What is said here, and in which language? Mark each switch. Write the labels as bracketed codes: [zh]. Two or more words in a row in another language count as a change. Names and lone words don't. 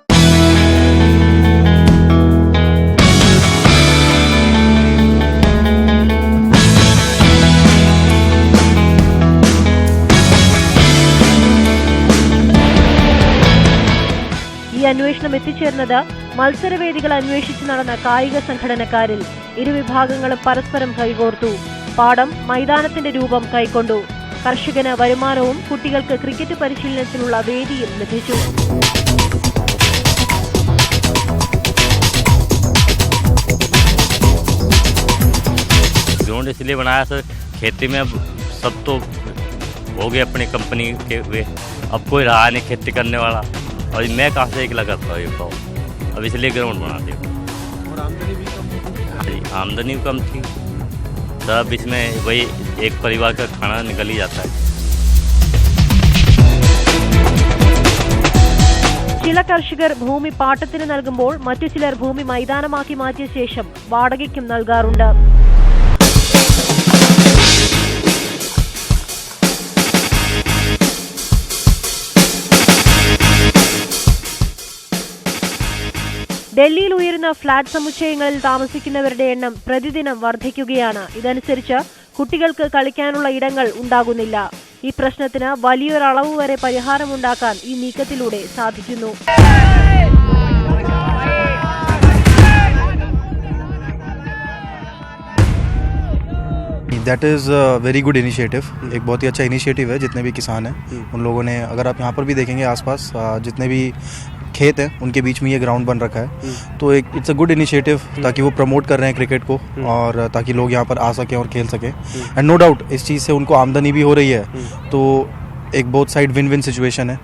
[ml] ഈ അന്വേഷണം എത്തിച്ചേർന്നത് മത്സരവേദികൾ അന്വേഷിച്ച് നടന്ന കായിക സംഘടനക്കാരിൽ. ഇരുവിഭാഗങ്ങളും പരസ്പരം കൈകോർത്തു. പാടം മൈതാനത്തിന്റെ രൂപം കൈക്കൊണ്ടു. കർഷകന് വരുമാനവും കുട്ടികൾക്ക് ക്രിക്കറ്റ് പരിശീലനത്തിനുള്ള വേദിയും ലഭിച്ചു. [hi] ग्राउंड इसलिए बनाया सर, खेती में सब तो हो गए अपनी कंपनी के हुए, अब कोई रहा नहीं खेती करने वाला, और मैं कहाँ से अकेला करता हूँ ये बताओ, अब इसलिए ग्राउंड बना दिया। और आमदनी भी कम थी? आमदनी कम थी सर, अब इसमें वही एक परिवार का खाना निकल ही जाता है। [ml] ചില കർഷകർ ഭൂമി പാട്ടത്തിന് നൽകുമ്പോൾ മറ്റു ചിലർ ഭൂമി മൈതാനമാക്കി മാറ്റിയ ശേഷം വാടകയ്ക്കും നൽകാറുണ്ട്. ഡൽഹിയിൽ ഉയരുന്ന ഫ്ളാറ്റ് സമുച്ചയങ്ങളിൽ താമസിക്കുന്നവരുടെ എണ്ണം പ്രതിദിനം വർദ്ധിക്കുകയാണ്. ഇതനുസരിച്ച് കുട്ടികൾക്ക് കളിക്കാനുള്ള ഇടങ്ങൾ ഉണ്ടാകുന്നില്ല. ഈ പ്രശ്നത്തിന് വലിയൊരളവ് വരെ പരിഹാരമുണ്ടാക്കാൻ ഈ നീക്കത്തിലൂടെ സാധിക്കുന്നു. [en] That is a very good initiative. [hi] एक बहुत ही अच्छा इनिशिएटिव है. जितने भी किसान हैं उन लोगों ने, अगर आप यहाँ पर भी देखेंगे आसपास जितने भी खेत हैं उनके बीच में ये ग्राउंड बन रखा है. तो एक [en] It's a good initiative [hi] ताकि वो प्रमोट कर रहे हैं क्रिकेट को और ताकि लोग यहाँ पर आ सकें और खेल सकें. [en] And no doubt [hi] इस चीज़ से उनको आमदनी भी हो रही है. तो एक [en] both side win win situation [hi] है.